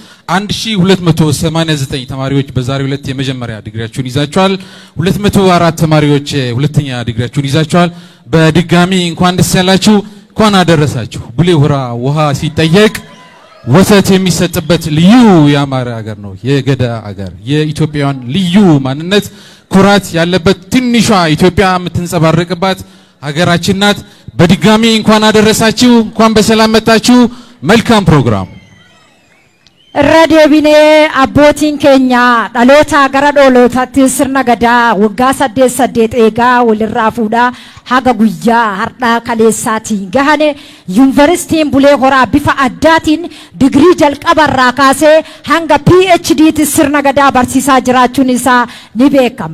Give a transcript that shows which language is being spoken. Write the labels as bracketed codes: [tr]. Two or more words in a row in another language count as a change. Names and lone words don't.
[am] 1289 ተማሪዎች በዛሬው ዕለት የመጀመሪያ ዲግሪያችሁን ይዛችኋል። 204 ተማሪዎች ሁለተኛ ዲግሪያችሁን ይዛችኋል። በድጋሚ እንኳን ደስ ያላችሁ፣ እንኳን አደረሳችሁ። ቡሌ ሆራ ውሃ ሲጠየቅ ወተት የሚሰጥበት ልዩ ያማረ ሀገር ነው የገዳ ሀገር። የኢትዮጵያውያን ልዩ ማንነት ኩራት ያለበት ትንሿ ኢትዮጵያ የምትንጸባረቅባት ሀገራችን ናት። በድጋሚ እንኳን አደረሳችሁ፣ እንኳን በሰላም መጣችሁ። መልካም ፕሮግራም። [om] Irra deebinee abbootiin keenya dhaloota gara dhoolotaatti sirna gadaa waggaa 8 eegaa walirraa fuudhaa haga guyyaa har'aa kaleessaatiin gahane yuunivarsiitiin Bulee Horaa bifa addaatiin digirii jalqabarraa kaasee hanga PhD'tti sirna gadaa barsiisaa jiraachuun isaa ni beekama.